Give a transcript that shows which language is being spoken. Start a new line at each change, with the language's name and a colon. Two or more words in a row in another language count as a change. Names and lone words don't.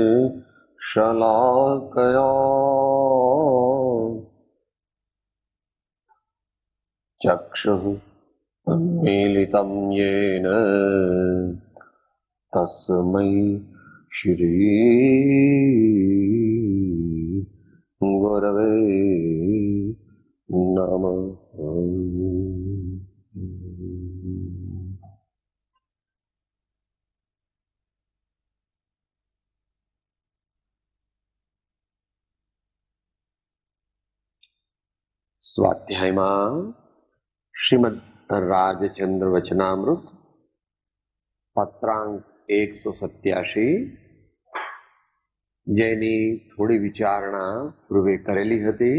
Sanskrit: शलाकया चक्षुः उन्मीलितं येन तस्मै श्री गुरवे नमः।
Gujarati: સ્વાધ્યાયમાં શ્રીમદ રાજચંદ્ર વચનામૃત પત્રાંક 187 જેની થોડી વિચારણા પૂર્વે કરેલી હતી.